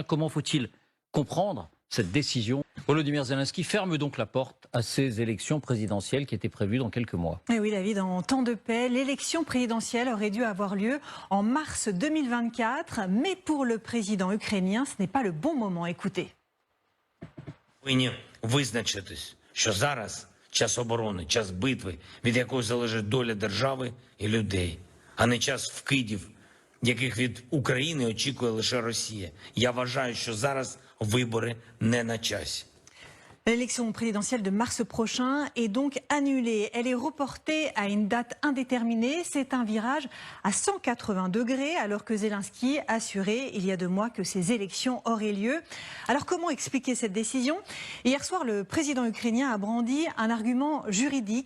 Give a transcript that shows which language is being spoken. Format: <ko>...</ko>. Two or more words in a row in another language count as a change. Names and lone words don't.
<fr>Comment faut-il comprendre cette décision? Volodymyr Zelensky ferme donc la porte à ces élections présidentielles qui étaient prévues dans quelques mois. Et oui David, en temps de paix, l'élection présidentielle aurait dû avoir lieu en mars 2024, mais pour le président ukrainien, ce n'est pas le bon moment. Écoutez.</fr> <uk>Повинні визначитись, що зараз час оборони, час битви, від якої залежить доля держави і людей, а не час вкидів, яких від України очікує лише Росія. Я вважаю, що зараз вибори не на часі.</uk> <fr>L'élection présidentielle de mars prochain est donc annulée. Elle est reportée à une date indéterminée. C'est un virage à 180 degrés alors que Zelensky assurait il y a 2 mois que ces élections auraient lieu. Alors comment expliquer cette décision? Hier soir, le président ukrainien a brandi un argument juridique.</fr>